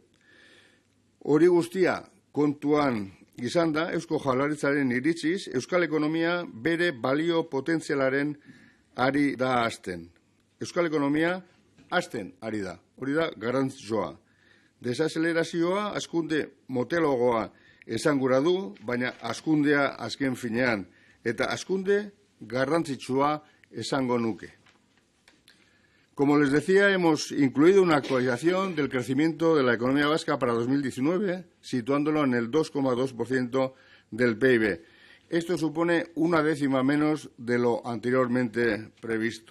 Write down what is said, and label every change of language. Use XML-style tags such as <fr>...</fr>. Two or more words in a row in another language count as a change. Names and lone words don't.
<eu>Hori guztia kontuan izan da, Eusko Jaurlaritzaren iritziz, euskal ekonomia bere balio potentzialaren ari da hazten. Euskal ekonomia hazten ari da, hori da garrantzitsua. Desazelerazioa hazkunde motelogoa esan gura du, baina hazkundea azken finean, eta hazkunde garrantzitsua esango nuke.</eu> <es>Como les decía, hemos incluido una actualización del crecimiento de la economía vasca para 2019, situándolo en el 2,2% del PIB. Esto supone una décima menos de lo anteriormente previsto.</es>